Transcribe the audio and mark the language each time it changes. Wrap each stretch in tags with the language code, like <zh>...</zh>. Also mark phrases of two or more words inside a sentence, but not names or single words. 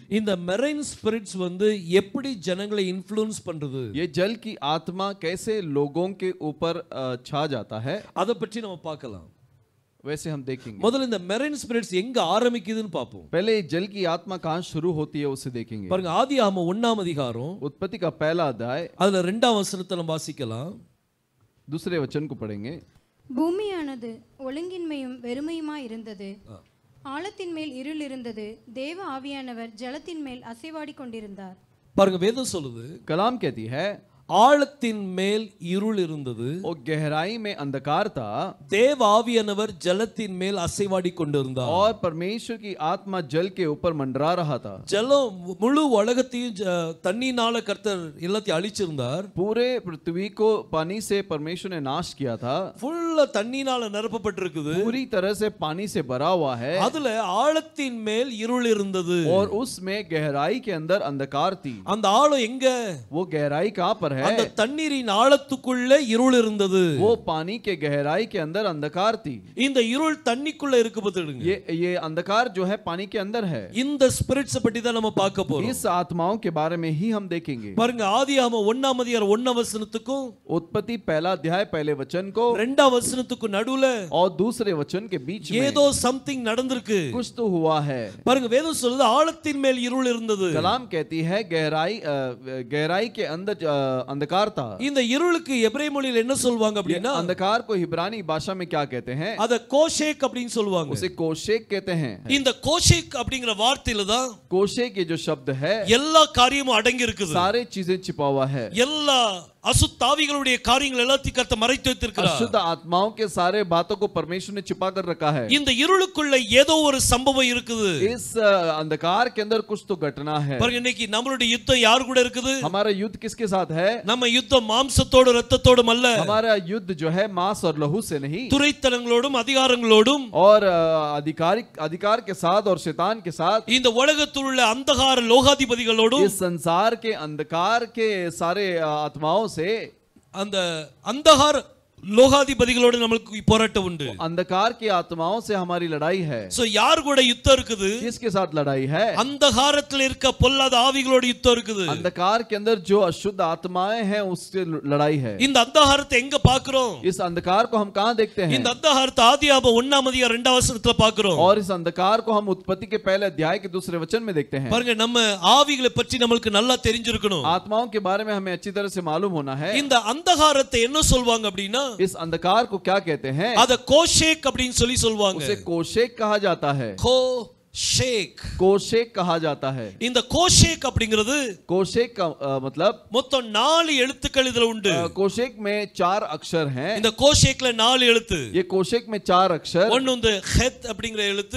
<ta>இந்த</ta> <en>marine spirits</en> <ta>வந்து எப்படி ஜனங்களை இன்ஃப்ளூயன்ஸ் பண்றது?</ta> <hi>ये जल की आत्मा कैसे लोगों के ऊपर छा जाता है,</hi> <ta>அத பற்றி நம்ம பார்க்கலாம்.</ta> <hi>वैसे हम देखेंगे.</hi> <ta>முதல்ல இந்த</ta> <en>marine spirits</en> <ta>எங்க ஆரம்பிக்குதுன்னு பாப்போம்.</ta> <hi>पहले जल की आत्मा कहाँ शुरू होती है उसे देखेंगे.</hi> <ta>பாருங்க, ஆதியாகமம் 1ஆம் அதிகாரம்</ta> <hi>उत्पत्ति का पहला अध्याय</hi> <ta>அதுல 2ஆம் வசனத்தை நம்ம வாசிக்கலாம்.</ta> <hi>दूसरे वचन को पढ़ेंगे.</hi> <ta>பூமியானது ஒழுங்கின்மையும் வெறுமையுமாய் இருந்தது, ஆழத்தின் மேல் இருள் இருந்தது, தேவ ஆவியானவர் ஜலத்தின் மேல் அசைவாடி கொண்டிருந்தார். பாருங்க, வேதம் சொல்லுது</ta> <hi>कलाम कहती है</hi> <ta>ஆழத்தின் மேல் இருள் இருந்தது,</ta> <hi>और गहराई में अंधकार था,</hi> <ta>தேவ ஆவியானவர் ஜலத்தின் மேல் அசைவாடி கொண்டிருந்தார்.</ta> <hi>और परमेश्वर की आत्मा जल के ऊपर मंडरा रहा था.</hi> <ta>ஜலம் முழு உலகத்தையும் தண்ணினால கர்த்தர் எல்லாத்தையும் அழிச்சிருந்தார்.</ta> <hi>पूरे पृथ्वी को पानी से परमेश्वर ने नाश किया था.</hi> <ta>ஃபுல்லா தண்ணினால நிரப்பப்பட்டிருக்குது.</ta> <hi>पूरी तरह से पानी से भरा हुआ है.</hi> <ta>அதுல ஆழத்தின் மேல் இருள் இருந்தது.</ta> <hi>और उसमें गहराई के अंदर अंधकार थी.</hi> <ta>அந்த ஆழம் எங்க?</ta> <hi>वो गहराई कहाँ पर है?</hi> <ta>அந்த தண்ணீரின் ஆழத்துக்குள்ள இருள் இருந்தது.</ta> <hi>वो पानी के गहराई के अंदर अंधकार थी.</hi> <ta>இந்த இருள் தண்ணிக்குள்ள இருக்கு பாத்துடுங்க.</ta> <hi>ये अंधकार जो है पानी के अंदर है.</hi> <ta>இந்த ஸ்பிரிட்ஸ் பத்தி தான் நம்ம பார்க்க போறோம்.</ta> <hi>इस आत्माओं के बारे में ही हम देखेंगे.</hi> <ta>பாருங்க, ஆதியாகமம் 1ஆம் அதிகாரம் 1ஆம் வசனத்துக்கும்</ta> <hi>उत्पत्ति पहला अध्याय पहले वचन को</hi> <ta>2ஆம் வசனத்துக்கு நடுவுல</ta> <hi>और दूसरे वचन के बीच में</hi> <ta>ஏதோ சம்திங் நடந்திருக்கு.</ta> <hi>कुछ तो हुआ है.</hi> <ta>பாருங்க, வேதம் சொல்லுது ஆழத்தின் மேல் இருள் இருந்தது.</ta> <hi>कलाम कहती है गहराई के अंदर अंधकार था.</hi> <ta>இந்த இருளுக்கு எபிரேய மொழியில் என்ன சொல்வாங்க அப்படினா,</ta> <hi>अंधकार को इब्रानी भाषा में क्या कहते हैं?</hi> <ta>அத கோஷேக் அப்படினு சொல்வாங்க.</ta> <hi>उसे कोशेक कहते हैं.</hi> <ta>இந்த கோஷேக் அப்படிங்கற வார்த்தையில தான்</ta> <hi>कोशेक ये जो शब्द है</hi> <ta>எல்லா காரியமும் அடங்கி இருக்குது.</ta> <hi>सारे चीजें छिपा हुआ है.</hi> <ta>எல்லா அசுத்தாவிகளுடைய காரியங்கள் எல்லாத்தையும் கர்த்தர் மறைத்து வைத்திருக்கிறார்.</ta> <hi>अशुद्ध आत्माओं के सारे बातों को परमेश्वर ने छिपा कर रखा है.</hi> <ta>இந்த இருளுக்குள்ள ஏதோ ஒரு சம்பவம் இருக்குது.</ta> <hi>इस अंधकार के अंदर कुछ तो घटना है.</hi> <ta>பாருங்க, இன்னைக்கு நம்மளுடைய யுத்தம் யார் கூட இருக்குது?</ta> <hi>हमारा युद्ध किसके साथ है?</hi> <ta>நம்ம யுத்தம் மாம்சத்தோடு இரத்தத்தோடும் அல்ல.</ta> <hi>हमारा युद्ध जो है मांस और लहू से नहीं,</hi> <ta>துரைத்தனங்களோடும் அதிகாரங்களோடும்</ta> <hi>और अधिकार के साथ और शैतान के साथ,</hi> <ta>இந்த உலகத்தில் உள்ள அந்தகார லோகாதிபதிகளோடும்</ta> <hi>इस संसार के अंधकार के सारे आत्माओं से,</hi> <ta>அந்த அந்தகார லோகாதிபதிகளோடு நமக்கு போராட்டம் உண்டு.</ta> <hi>अंधकार की आत्माओं से हमारी लड़ाई है.</hi> <ta>சோ யார் கூட யுத்தம் இருக்குது?</ta> <hi>किसके साथ लड़ाई है?</hi> <ta>அந்தகாரத்தில் இருக்க பொல்லாத ஆவிகளோட யுத்தம் இருக்குது.</ta> <hi>अंधकार के अंदर जो अशुद्ध आत्माएं हैं उससे लड़ाई है.</hi> <ta>இந்த அந்தகாரத்தை எங்க பார்க்கிறோம்?</ta> <hi>इस अंधकार को हम कहां देखते हैं?</hi> <ta>இந்த அந்தகாரத்தை ஆதியாகமம் 1ஆம் அதிகாரம் 2ஆம் வசனத்துல பார்க்கிறோம்.</ta> <hi>और इस अंधकार को हम उत्पत्ति के पहले अध्याय के दूसरे वचन में देखते हैं.</hi> <ta>பாருங்க, நம்ம ஆவிகளை பற்றி நமக்கு நல்லா தெரிஞ்சிருக்கணும்.</ta> <hi>आत्माओं के बारे में हमें अच्छी तरह से मालूम होना है.</hi> <ta>இந்த அந்தகாரத்தை என்ன சொல்வாங்க அப்படினா,</ta> <hi>इस अंधकार को क्या कहते हैं?</hi> <ta>அத கோஷேக் அப்படினு சொல்லி சொல்வாங்க.</ta> <hi>उसे कोशेक कहा जाता है. कोशेक कहा जाता है.</hi> <ta>இந்த கோஷேக் அப்படிங்கிறது</ta> <hi>कोशेक का मतलब</hi> <ta>மொத்தம் 4 எழுத்துக்கள் இதுல உண்டு.</ta> <hi>कोशेक में 4 अक्षर हैं.</hi> <ta>இந்த கோஷேக்ல 4 எழுத்து.</ta> <hi>ये कोशेक में 4 अक्षर.</hi> <ta>ஒன்னு வந்து ஹெத் அப்படிங்கிற எழுத்து,</ta>